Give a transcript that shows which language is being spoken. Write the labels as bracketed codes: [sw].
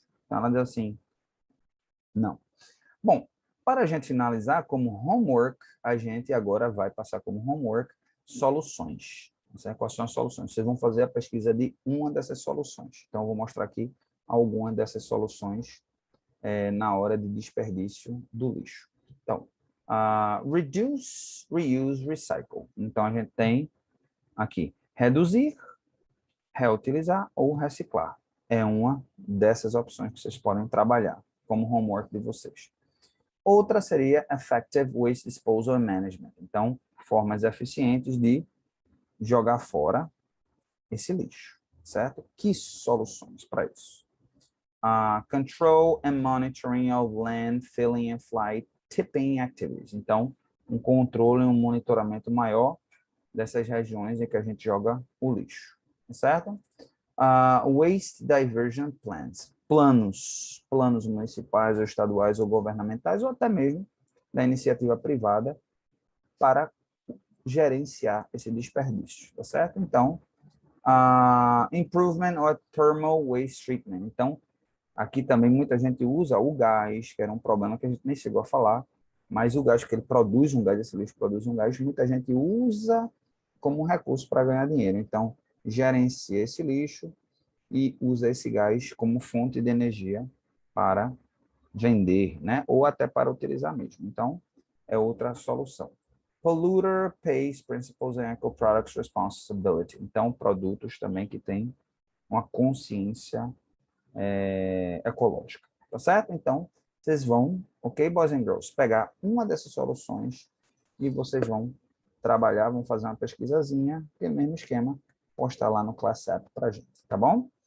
[pt] Então, ela diz assim, não. Bom, para a gente finalizar, como homework, a gente agora vai passar como homework soluções. Quais são as soluções? Vocês vão fazer a pesquisa de uma dessas soluções. Então, eu vou mostrar aqui algumas dessas soluções na hora de desperdício do lixo. [en] Então, reduce, reuse, recycle. [pt] Então, a gente tem aqui reduzir, reutilizar ou reciclar. É uma dessas opções que vocês podem trabalhar como homework de vocês. Outra seria [en] Effective Waste Disposal and Management. [pt] Então, formas eficientes de jogar fora esse lixo, certo? Que soluções para isso? [en] Control and monitoring of land filling and flight tipping activities. [pt] Então, um controle e um monitoramento maior dessas regiões em que a gente joga o lixo, certo? [en] Waste diversion plans. [pt] Planos municipais ou estaduais ou governamentais ou até mesmo da iniciativa privada para gerenciar esse desperdício, tá certo? [en] Então, improvement of thermal waste treatment. [pt] Então, aqui também muita gente usa o gás, que era um problema que a gente nem chegou a falar, mas o gás, que ele produz um gás, esse lixo produz um gás, muita gente usa como um recurso para ganhar dinheiro. Então, gerencia esse lixo e usa esse gás como fonte de energia para vender, né? Ou até para utilizar mesmo. Então, é outra solução. [en] Polluter pays principles and eco-products responsibility. [pt] Então, produtos também que têm uma consciência ecológica, tá certo? Então, vocês vão, ok, [en] boys and girls, [pt] pegar uma dessas soluções e vocês vão trabalhar, vão fazer uma pesquisazinha, que é o mesmo esquema, postar lá no Class App para a gente, tá bom?